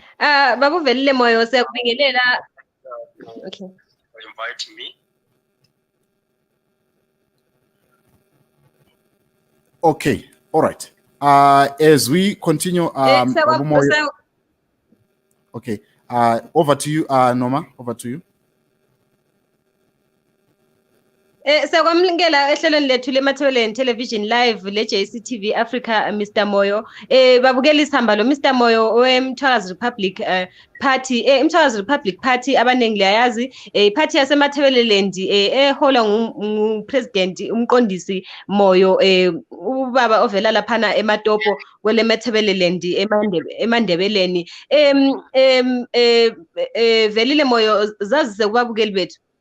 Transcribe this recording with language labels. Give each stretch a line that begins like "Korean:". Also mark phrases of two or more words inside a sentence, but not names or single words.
North Ndebele: Babu Velile Moyo, siyakubingelela.
English: Okay. For inviting me. Okay, all right. As we continue, Babu Moyo. Okay, over to you, Noma. Over to you.
North Ndebele: Sakwamlingela ehlelweni lethu leMathebeleleni Television Live le JCTV Africa Mr Moyo babukela isihamba lo Mr Moyo weMthwakazi Rebuplic Party Mthwakazi Rebuplic Party abanengi liyayazi party yaseMathebelelendi eholwa ngupresident umqondisi Moyo ubaba ovela laphana eMatopo kwele Mathebelelendi eMandebeleni Velile Moyo zazise kubabukeli bethu.